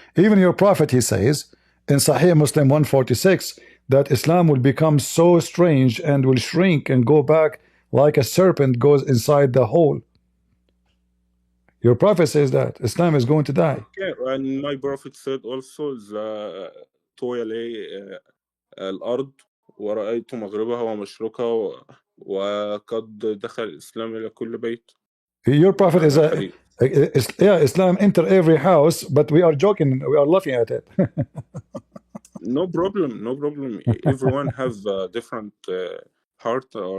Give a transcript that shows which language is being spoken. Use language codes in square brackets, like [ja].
[en] Even your prophet, he says in Sahih Muslim 146 that Islam will become so strange and will shrink and go back like a serpent goes inside the hole. Your prophet says that Islam is going to die. Okay, and my prophet said also [ar] طوي لي الأرض ورأيت مغربها ومشرقها وقد دخل الإسلام إلى كل بيت. [en] Your prophet is [ar] معنى [en] a [ar] الحديث. [en] yeah, Islam enter every house, but we are joking, we are laughing at it. No problem, no problem. Everyone has a different heart or